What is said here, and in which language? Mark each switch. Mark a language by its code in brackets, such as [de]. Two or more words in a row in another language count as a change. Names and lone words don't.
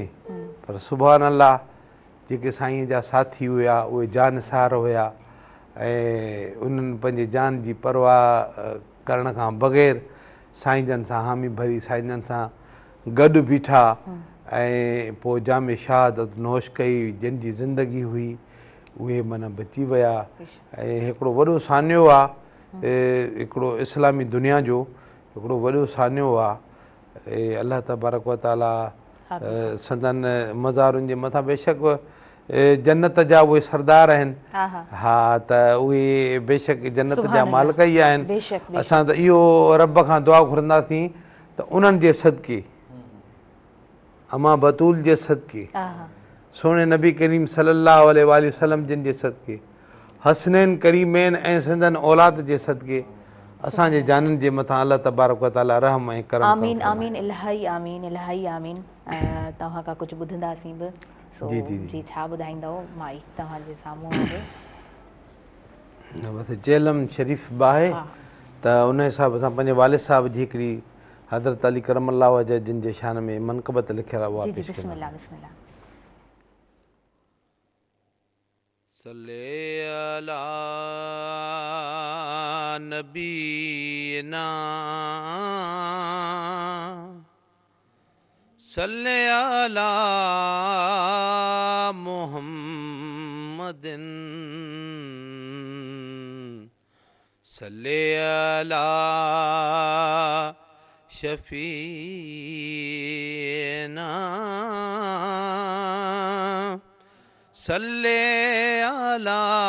[sd] पर [ar] سبحان الله, [sd] जेके साईं जा साथी हुया उहे जानसार हुया ऐं उन्हनि पंहिंजे जान जी परवाह करण खां बग़ैर साईं जन सां हामी भरी साईं जन सां गॾु बीठा ऐं पोइ जाम शहादत नोश कई। जिन जी ज़िंदगी हुई उहे माना बची विया ऐं हिकिड़ो वॾो सान्यो आहे हिकिड़ो इस्लामी दुनिया जो हिकिड़ो वॾो सान्यो आहे। ऐं [ar] الله تبارك وتعالى [sd] संदन मज़ारुनि जे मथां बेशक जन्नत जा उहे सरदार आहिनि। हा, त उहे बेशक जन्नत जा मालिक ई आहिनि। असां त इहो रब खां दुआ घुरंदासीं त उन्हनि जे सदके, अमा बतूल जे सदके, सोने नबी करीम [ar] صلى الله عليه وسلم [sd] जिन जे सदके, हसनैन करीमैन ऐं संदन औलाद जे सदके असांजे जाननि जे मथां [ar] الله تبارك وتعالى [sd] रहम ऐं करम। [ar] آمين آمين، إلهي آمين، إلهي آمين. [sd] तव्हां खां कुझु ॿुधंदासीं बि। जी जी जी, छा ॿुधाईंदव? माइक तव्हांजे साम्हूं आहे। बसि चेलम शरीफ़ बि आहे त उन हिसाब सां पंहिंजे वालिद साहिब जी हिकिड़ी हज़रत अली [ar] كرم الله وجهه [sd] जिन जे शान में मनक़बत लिखियल आहे, उहा पेश कंदा। [ar] صلی علی نبینا صلی علی محمد صلی علی شفیعنا صلی علی